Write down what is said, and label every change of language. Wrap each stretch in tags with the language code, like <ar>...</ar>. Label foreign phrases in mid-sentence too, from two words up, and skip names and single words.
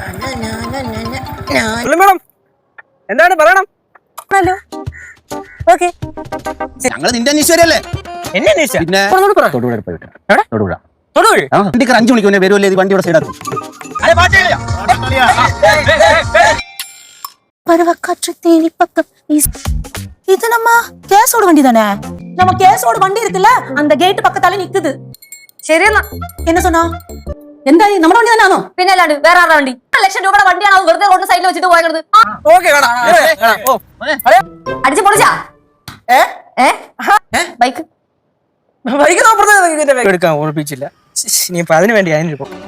<ml>മേഡം എന്താണ് പറയണം? ഞങ്ങൾ നിന്റെ അന്വേഷിച്ചവരല്ലേ? എന്നെ അന്വേഷിച്ചാ? പിന്നെ തൊടുപുഴ. എവിടെ? തൊടുപുഴ. വണ്ടിക്ക് 5 മണിക്ക് മുന്നേ വരുമല്ലേ? വണ്ടിയുടെ സൈഡാക്കും.</ml> <ta>இது நம்ம கேஸோட வண்டி தானே? நம்ம கேஸோட வண்டி இருக்குல்ல, அந்த கேட் பக்கத்தால நிக்குது.</ta> <ml>ശരിയെന്നാ.</ml> <ta>என்ன சொன்னா?</ta> <ml>എന്തായി? നമ്മുടെ വണ്ടി തന്നെയാണോ? പിന്നെ അല്ലാണ്ട് വേറെ ആരുടെ വണ്ടി? 1 ലക്ഷം രൂപയുടെ വണ്ടിയാണ് വെറുതെ റോഡ് സൈഡിൽ വെച്ചിട്ട് പോയത്. അടിച്ചു പൊളിച്ചാ ബൈക്ക് എടുക്കാൻ ഓർപ്പിച്ചില്ല. ഇനിയിപ്പോ അതിനു വേണ്ടി അതിനിപ്പോ</ml>